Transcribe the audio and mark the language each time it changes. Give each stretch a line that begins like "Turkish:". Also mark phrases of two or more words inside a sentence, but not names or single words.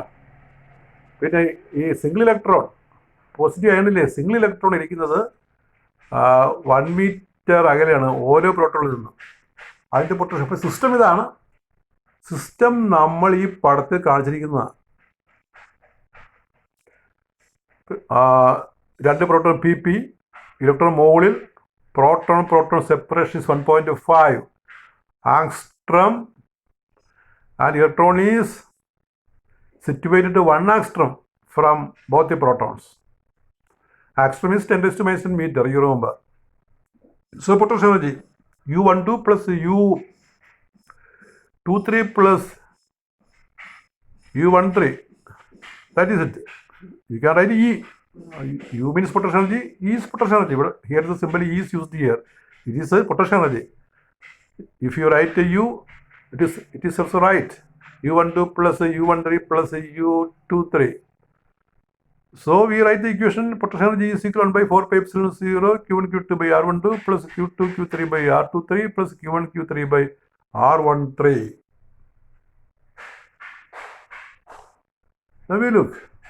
Malayalam: പിന്നെ ഈ
English: single electron positive
Malayalam: ആയതില്ലേ,
English: single electron
Malayalam: ഇരിക്കുന്നത് 1 മീറ്റർ അകലെയാണ് ഓരോ പ്രോട്ടോണിൽ നിന്നും. അതിൻ്റെ പൊട്ടൻഷ്യൽ. അപ്പോൾ സിസ്റ്റം ഇതാണ്. സിസ്റ്റം നമ്മൾ ഈ പടത്തിൽ കാണിച്ചിരിക്കുന്നതാണ്.
English: 2 proton PP, electron മുകളിൽ, proton separation is 1.5 angstrom and electron is situated to 1 angstrom from both the protons. Angstrom is 10 raised to minus 10 meter, you remember. So potential energy U12 plus U23 plus U13, that is it. You can write E. U means potential energy, E is potential energy, but here the symbol E is used here. It is a potential energy. If you write U, it is also right. U12 plus U13 plus U23. So we write the equation potential energy is equal to 1 by 4 pi epsilon 0 Q1 Q2 by R12 plus Q2 Q3 by R23 plus Q1 Q3 by R13. Now we look.